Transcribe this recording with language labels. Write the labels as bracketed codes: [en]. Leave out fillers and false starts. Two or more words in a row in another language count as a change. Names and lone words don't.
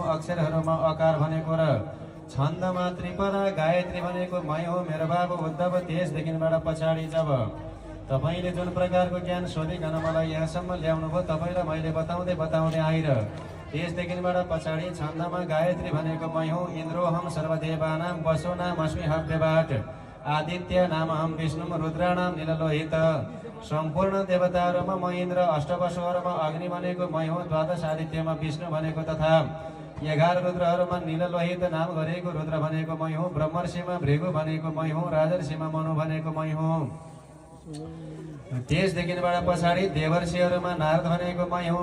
[ne] अक्षरहरूमा अकार भनेको र छन्दमा त्रिपदा गायत्री भनेको मै हुँ। मेरो बाबु उद्धव, त्यसदेखिबाट पछाडि जब तपाईँले जुन प्रकारको ज्ञान सोधिकन मलाई यहाँसम्म ल्याउनु भयो, तपाईँलाई मैले बताउँदै बताउँदै आएर त्यसदेखिबाट पछाडि छन्दमा गायत्री भनेको मै हुँ। [sa] इन्द्रोहम सर्वदेवानां वसो नाम अस्मि हव्यबाट आदित्य नाम हम विष्णुम रुद्राणाम नीललोहित। [ne] सम्पूर्ण देवताहरूमा म इन्द्र, अष्टवसुहरूमा अग्नि भनेको मै हुँ। द्वादश आदित्यमा विष्णु भनेको तथा 11 रुद्रहरूमा नीललोहित नाम गरेको रुद्र भनेको मै हुँ। ब्रह्मर्षिमा भृगु भनेको मै हुँ। राजर्षिमा मनु भनेको मै हुँ। त्यसदेखिबाट पछाडि देवर्षिहरूमा नारद भनेको मै हुँ।